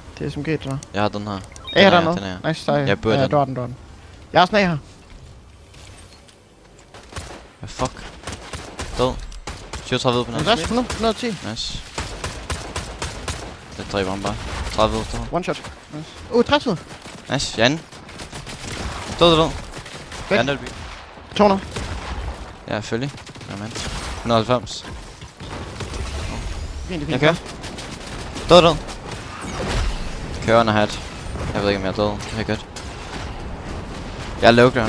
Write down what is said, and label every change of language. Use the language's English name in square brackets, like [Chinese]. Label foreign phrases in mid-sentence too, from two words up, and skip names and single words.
[Danish] Det er SMG, der. Jeg har den her. Ja, der er noget. Nice, sej. Jeg burde den. Du har den, du har den. Jeg har sådan her. Hvad fuck? Død. 37 på den. 110. Nice. Det dræber ham bare. 30 død. [English] One shot. Nice. 30. [Danish] Nice, Jan. Død. Væk. Jan Elby. 200. Ja, selvfølgelig. Jamen. 190. Fint. Jeg kører. Død. Kører under hat. Jeg ved ikke om jeg er død. Det er godt. Jeg er [English] low ground.